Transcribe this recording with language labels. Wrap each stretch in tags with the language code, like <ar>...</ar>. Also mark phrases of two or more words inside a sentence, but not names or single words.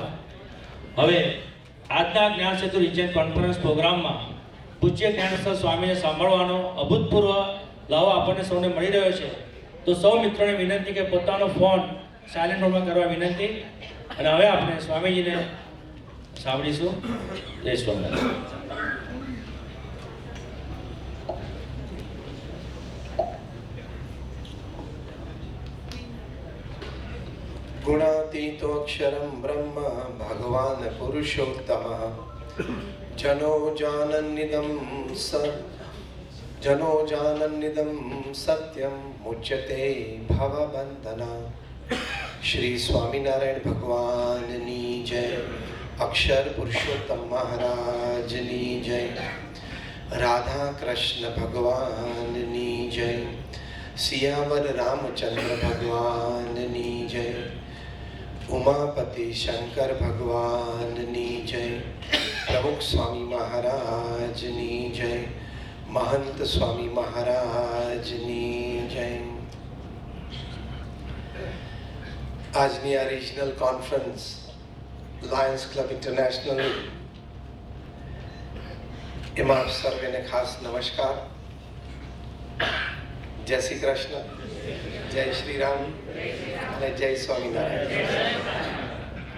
<gu>હવે આજના જ્ઞાન સેતુ રિજન કોન્ફરન્સ પ્રોગ્રામમાં પૂજ્ય જ્ઞાનવત્સલ સ્વામીને સાંભળવાનો અભૂતપૂર્વ લાવો આપણને સૌને મળી રહ્યો છે, તો સૌ મિત્રોને વિનંતી કે પોતાનો ફોન સાયલેન્ટ મોડમાં કરવા વિનંતી। અને હવે આપણે સ્વામીજીને સાંભળીશું। જય સ્વામિનારાયણ।</gu> <sa>गुणातीतोऽक्षरं ब्रह्म भगवान् पुरुषोत्तमः जनो जानन्निदं सत्यं मुच्यते भवबन्धना।</sa> <gu>શ્રી સ્વામિનારાયણ ભગવાનની જય, અક્ષર પુરુષોત્તમ મહારાજની જય, રાધા કૃષ્ણ ભગવાનની જય, સિયાવર રામચંદ્ર ભગવાનની જય, ઉમાપતિ શંકર ભગવાનની જય, પ્રમુખ પ્રમુખ સ્વામી મહારાજની જય, મહંત સ્વામી મહારાજની જય. આજની આ રિજનલ કોન્ફરન્સ લાયન્સ ક્લબ ઇન્ટરનેશનલ, એમાં આપ સર્વેને ખાસ નમસ્કાર, જય શ્રી કૃષ્ણ, જય શ્રી રામ અને જય સ્વામિનારાયણ.</gu>